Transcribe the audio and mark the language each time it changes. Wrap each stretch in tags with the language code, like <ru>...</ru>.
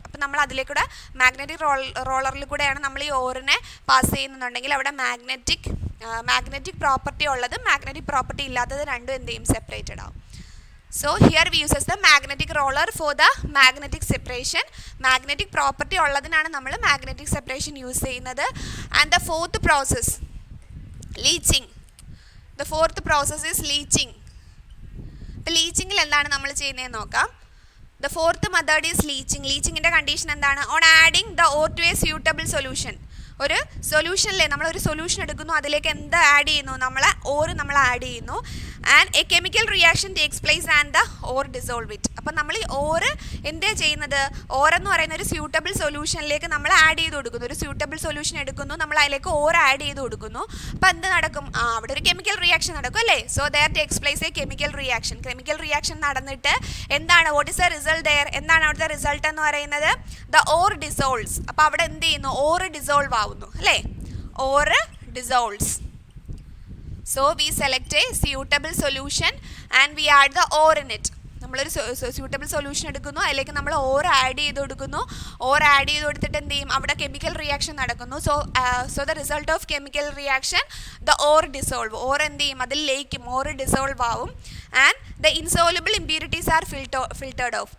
<ml>അപ്പം നമ്മൾ അതിലേക്കൂടെ മാഗ്നറ്റിക് റോളറിൽ കൂടെയാണ് നമ്മൾ ഈ ഓറിനെ പാസ് ചെയ്യുന്നുണ്ടെങ്കിൽ അവിടെ മാഗ്നറ്റിക് പ്രോപ്പർട്ടി ഉള്ളതും മാഗ്നറ്റിക് പ്രോപ്പർട്ടി ഇല്ലാത്തത് രണ്ടും എന്ത് ചെയ്യും? സെപ്പറേറ്റഡ് ആവും.</ml> <en>So here we uses the magnetic roller for the magnetic separation.</en> <ml>Magnetic property ഉള്ളതിനാണ് നമ്മൾ magnetic separation യൂസ് ചെയ്യുന്നത്.</ml> <en>And the fourth process, leaching. The fourth process is leaching.</en> <ml>അപ്പോൾ ലീച്ചിങ്ങിൽ എന്താണ് നമ്മൾ ചെയ്യുന്നതെന്ന് നോക്കാം.</ml> <en>The fourth method is leaching.</en> <ml>ലീച്ചിങ്ങിൻ്റെ condition എന്താണ്?</ml> <en>On adding the ore to a suitable solution.</en> <ml>ഒരു സൊല്യൂഷനിലെ നമ്മളൊരു സൊല്യൂഷൻ എടുക്കുന്നു, അതിലേക്ക് എന്ത് ആഡ് ചെയ്യുന്നു? ഓറ് നമ്മൾ ആഡ് ചെയ്യുന്നു.</ml> <en>And a chemical reaction takes place and the ore dissolve it.</en> <ml>അപ്പം നമ്മൾ ഈ ഓറ് എന്താ ചെയ്യുന്നത്? ഓറെന്ന് പറയുന്ന ഒരു സ്യൂട്ടബിൾ സൊല്യൂഷനിലേക്ക് നമ്മൾ ആഡ് ചെയ്ത് കൊടുക്കുന്നു. ഒരു സ്യൂട്ടബിൾ സൊല്യൂഷൻ എടുക്കുന്നു, നമ്മൾ അതിലേക്ക് ഓർ ആഡ് ചെയ്ത് കൊടുക്കുന്നു. അപ്പോൾ എന്ത് നടക്കും? അവിടെ ഒരു കെമിക്കൽ റിയാക്ഷൻ നടക്കും അല്ലേ.</ml> <en>so there takes place a chemical reaction</en> <ml>നടന്നിട്ട് എന്താണ്?</ml> <en>What is the result there?</en> <ml>എന്താണ് അവിടുത്തെ റിസൾട്ട് എന്ന് പറയുന്നത്?</ml> <en>The ore dissolves.</en> <ml>അപ്പോൾ അവിടെ എന്ത് ചെയ്യുന്നു? ഓർ ഡിസോൾവ് ആവുന്നു അല്ലേ.</ml> <en>Ore dissolves. So we select a suitable solution and we add the ore in it.</en> <ml>നമ്മളൊരു സ്യൂട്ടബിൾ സൊല്യൂഷൻ എടുക്കുന്നു, അതിലേക്ക് നമ്മൾ ഓർ ആഡ് ചെയ്ത് കൊടുക്കുന്നു. ഓർ ആഡ് ചെയ്ത് കൊടുത്തിട്ട് എന്ത് ചെയ്യും? അവിടെ കെമിക്കൽ റിയാക്ഷൻ നടക്കുന്നു.</ml> <en>So the result of chemical reaction the ore dissolve.</en> <ml>Or എന്ത് ചെയ്യും? അതിൽ ലയിക്കും, ഓർ ഡിസോൾവ് ആവും.</ml> <en>And the insoluble impurities are filtered off.</en>